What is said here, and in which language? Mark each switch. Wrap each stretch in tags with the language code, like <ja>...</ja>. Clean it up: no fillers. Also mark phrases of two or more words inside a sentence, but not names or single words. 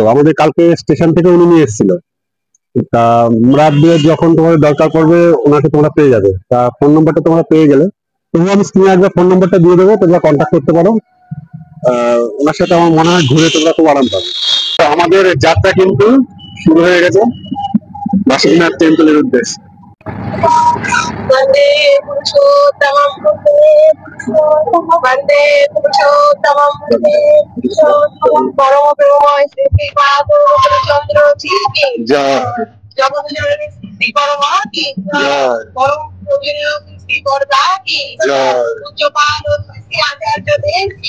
<bn>আমাদের কালকে স্টেশন থেকে উনি নিয়ে এসেছিল। তা রাত দিয়ে যখন তোমাদের দরকার পড়বে ওনাকে তোমরা পেয়ে যাবে। তা ফোন নম্বরটা তোমরা পেয়ে গেলে, তবুও আমি স্ক্রিনে একবার ফোন নম্বরটা দিয়ে দেবো, তোমরা কন্ট্যাক্ট করতে পারো। ওনার সাথে আমার মনে হয় ঘুরে তোমরা খুব আরাম পাবে। তো আমাদের যাত্রা কিন্তু শুরু হয়ে গেছে বাসুকিনাথ টেম্পলের উদ্দেশ্যে।</bn> <sa>वन्दे पुरुषोत्तमं वन्दे पुरुषोत्तमं</sa> <hi>परम प्रेममय श्री रामचंद्र जी की</hi> <bn>জয়</bn> <hi>जगत जननी श्री परमा की परम पूजनीय श्री वरदा की</hi> <bn>জয়</bn> <hi>पूज्य पाद श्री आचार्य देव की</hi>